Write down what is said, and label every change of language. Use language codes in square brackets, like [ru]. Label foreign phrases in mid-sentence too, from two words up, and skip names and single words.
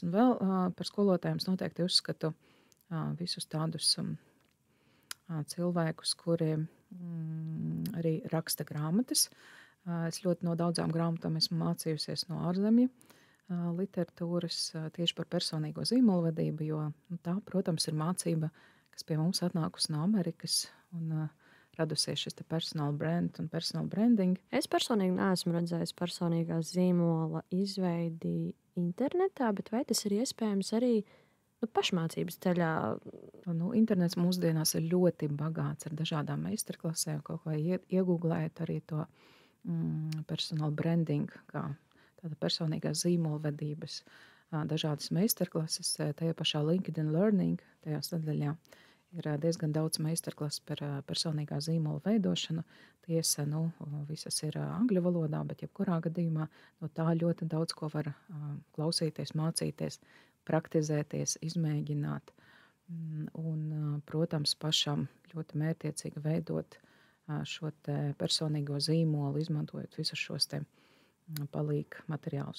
[lv] Un vēl par skolotājiem noteikti uzskatu visus tādus cilvēkus, kuri arī raksta grāmatas. Es ļoti no daudzām grāmatām esmu mācījusies no ārzemju literatūras tieši par personīgo zīmolvadību, jo tā, protams, ir mācība, kas pie mums atnākusi no Amerikas un radusies šis [en] personal brand [lv] un [en] personal branding. [lv] Es personīgi neesmu redzējis personīgā zīmola izveidi internetā, bet vai tas ir iespējams arī pašmācības ceļā? Internets mūsdienās ir ļoti bagāts ar dažādām meistarklasēm, kaut vai iegūglēt arī to [en] personal branding, [lv] kā tāda personīgā zīmolvedības, dažādas meistarklases, tajā pašā LinkedIn Learning, tajā sadaļā ir diezgan daudz meistarklases par personīgā zīmola veidošanu. Tiesa, visas ir angļu valodā, bet jebkurā gadījumā no tā ļoti daudz ko var klausīties, mācīties, praktizēties, izmēģināt un, protams, pašam ļoti mērķiecīgi veidot šo te personīgo zīmolu, izmantojot visus šos te palīgu materiālus.